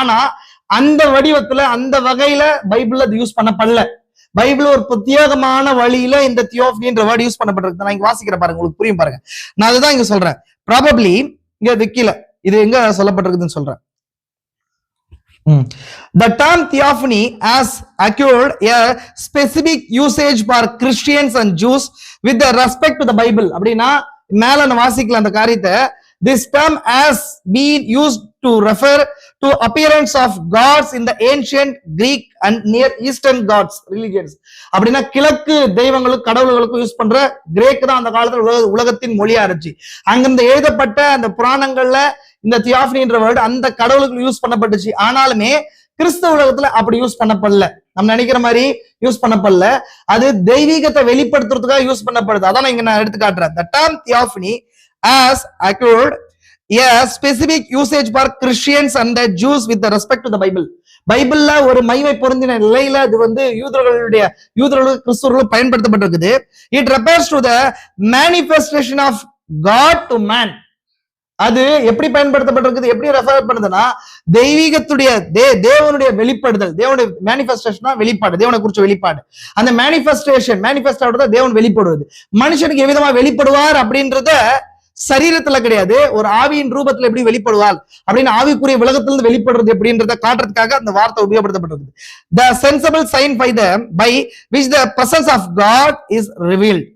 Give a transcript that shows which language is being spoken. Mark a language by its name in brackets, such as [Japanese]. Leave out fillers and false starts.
[Tamil] ஆனா அந்த வடிவத்துல அந்த வகையில பைபிள்ல அது யூஸ் பண்ணப்படல. பைபிள் ஒரு பிரத்யேகமான வழியில இந்த தியோஃபனின்ற வேர்டு யூஸ் பண்ணப்பட்டிருக்கு. நான் இங்க வாசிக்கிற பாருங்க, உங்களுக்கு புரியும் பாருங்க. நான் அதுதான் இங்க சொல்றேன். ப்ராபப்ளி இங்க கீழே இது எங்க சொல்லப்பட்டிருக்குதுன்னு சொல்றேன். [English] The term theophany has acquired a specific usage for Christians and Jews with the respect to the Bible. [Tamil] அப்படின்னா மேல நான் வாசிக்கலாம் அந்த காரியத்தை. [English] This term has been used to refer to appearance of gods in the ancient Greek and Near Eastern gods religions. [Tamil] அப்படின்னா கிழக்கு தெய்வங்களுக்கு கடவுள்களுக்கு use பண்ற கிரேக் தான் அந்த காலத்துல உலகத்தின் மொழியா இருந்துச்சு. அங்கிருந்து எழுதப்பட்ட அந்த புராணங்கள்ல இந்த தியோஃபனின்ற வேர்டு அந்த கடவுளுக்கு யூஸ் பண்ணப்பட்டுச்சு. ஆனாலுமே கிறிஸ்தவ உலகத்துல அப்படி யூஸ் பண்ணப்படல. நம்ம நினைக்கிற மாதிரி யூஸ் பண்ணப்படல. அது தெய்வீகத்தை வெளிப்படுத்துறதுக்காக யூஸ் பண்ணப்படுது. அதான் இங்க நான் எடுத்து காட்டுறேன். [English] The term theophany has acquired a specific usage for Christians and the Jews with the respect to the Bible. [Tamil] பைபிள்ல ஒரு மைமை பொருந்தின நிலையில இது வந்து யூதர்களுக்கு கிறிஸ்தவர்களுக்கு பயன்படுத்தப்பட்டிருக்குது. [English] It refers to the manifestation of God to man. [Tamil] அது எப்படி பயன்படுத்தப்பட்டிருக்குது, எப்படி ரெஃபர் பண்ணுதுன்னா தெய்வீகத்துடைய தேவனுடைய வெளிப்படுதல், தேவனுடைய மேனிஃபெஸ்டேஷனா வெளிப்பாடு, தேவனை குறிச்ச வெளிப்பாடு. அந்த மேனிஃபெஸ்ட் தேவன் வெளிப்படுவது. மனுஷனுக்கு எவ்விதமா வெளிப்படுவார் அப்படின்றத சரீரத்துல கிடையாது, ஒரு ஆவியின் ரூபத்துல எப்படி வெளிப்படுவாள் அப்படின்னு ஆவிக்குரிய உலகத்திலிருந்து வெளிப்படுறது எப்படின்றத காட்டுறதுக்காக அந்த வார்த்தை உபயோகப்படுத்தப்பட்டிருக்கு. [English] The sensible sign by which the presence of God is revealed.